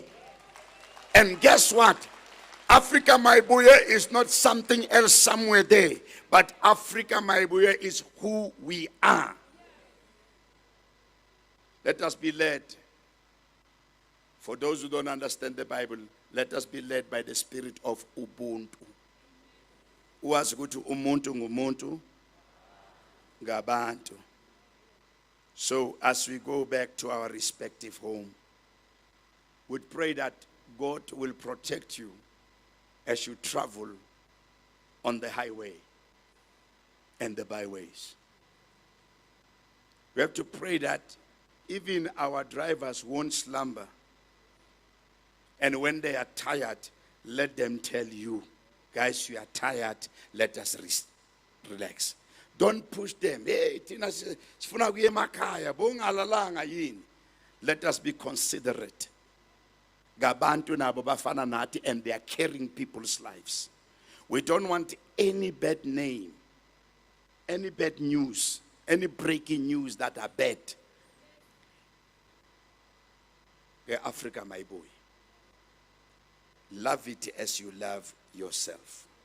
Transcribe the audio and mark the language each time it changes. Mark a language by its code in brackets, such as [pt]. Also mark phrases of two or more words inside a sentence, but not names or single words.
[en] And guess what? [zu] Afrika Mayibuye [en] is not something else somewhere there. But [zu] Afrika Mayibuye [en] is who we are. Let us be led. For those who don't understand the Bible, let us be led by the spirit of Ubuntu. [zu] Wazi ukuthi umuntu ngumuntu ngabantu. [en] So as we go back to our respective home, we pray that God will protect you as you travel on the highway and the byways. We have to pray that even our drivers won't slumber. And when they are tired, let them tell you, guys, you are tired, let us relax. Don't push them. Hey, let us be considerate. [zu] Gabantu nabo bafana nathi, [en] and they are carrying people's lives. We don't want any bad name, any bad news, any breaking news that are bad. [zu] Afrika Mayibuye. [en] Love it as you love yourself.